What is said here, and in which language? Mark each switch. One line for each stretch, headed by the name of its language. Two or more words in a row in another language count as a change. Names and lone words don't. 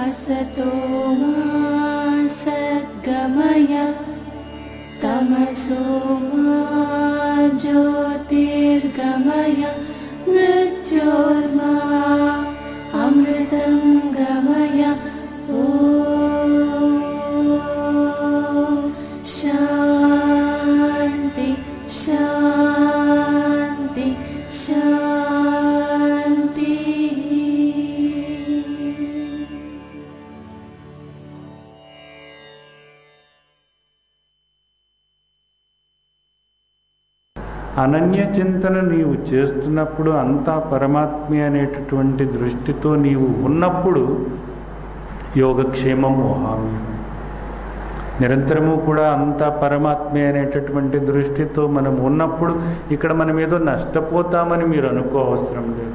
Sanskrit: असतो मा सद्गमय तमसो मा ज्योतिर्गमय मृत्योर्मा अमृतं गमय। ॐ शान्ति शान्ति शान्ति।
Telugu: అనన్య చింతన నీవు చేస్తున్నప్పుడు అంతా పరమాత్మే అనేటటువంటి దృష్టితో నీవు ఉన్నప్పుడు
Sanskrit: యోగక్షేమం వహామి,
Telugu: నిరంతరము కూడా అంతా పరమాత్మే అనేటటువంటి దృష్టితో మనం ఉన్నప్పుడు ఇక్కడ మనం ఏదో నష్టపోతామని మీరు అనుకోవసరం లేదు.